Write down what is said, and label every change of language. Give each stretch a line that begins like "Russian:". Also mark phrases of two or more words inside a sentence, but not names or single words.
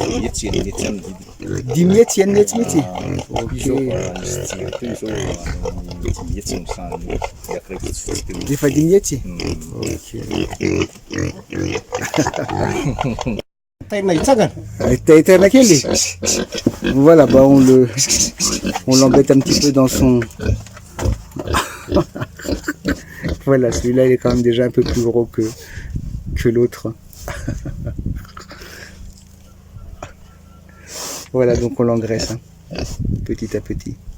Malagasy: 10 hetsy enina hetsy mihitsy. Efa 10 hetsy. Taille kely.
French: Voilà, bah on l'embête un petit peu dans son. Voilà, celui-là il est quand même déjà un peu plus gros que l'autre. Voilà, donc on l'engraisse petit à petit.